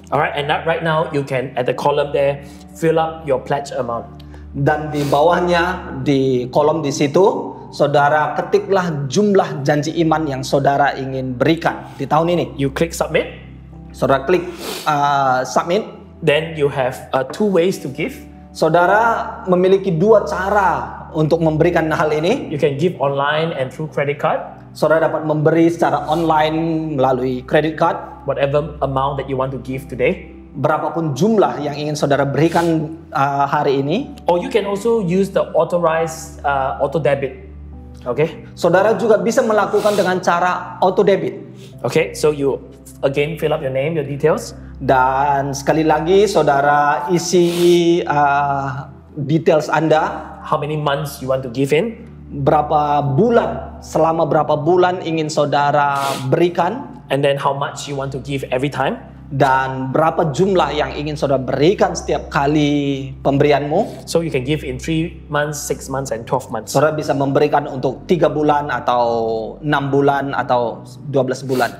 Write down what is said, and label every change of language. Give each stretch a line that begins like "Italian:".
English: All right, and that right now, you can, at the column there, fill up your pledge amount.
Indonesian: Dan di bawahnya, di kolom di situ, saudara ketiklah jumlah janji iman yang saudara ingin berikan di tahun ini.
English: You click submit.
Indonesian: Saudara klik submit.
English: Then you have 2 ways to give.
Indonesian: Saudara memiliki 2 cara untuk memberikan hal ini.
English: You can give online and through credit card,
Indonesian: Saudara dapat memberi secara online melalui credit card.
English: whatever amount that you want to give today.
Indonesian: Berapapun jumlah yang ingin saudara berikan hari ini.
English: Or you can also use the authorized auto debit. Okay.
Indonesian: Saudara juga bisa melakukan dengan cara auto debit.
English: Okay. So you again fill up your name, your details.
Indonesian: Dan sekali lagi saudara isi details Anda,
English: How many months you want to give in.
Indonesian: berapa bulan, selama berapa bulan ingin saudara berikan,
English: And then how much you want to give every time.
Indonesian: dan berapa jumlah yang ingin saudara berikan setiap kali pemberianmu.
English: So you can give in 3 months, 6 months, and 12 months.
Indonesian: Saudara bisa memberikan untuk 3 bulan atau 6 bulan atau 12 bulan.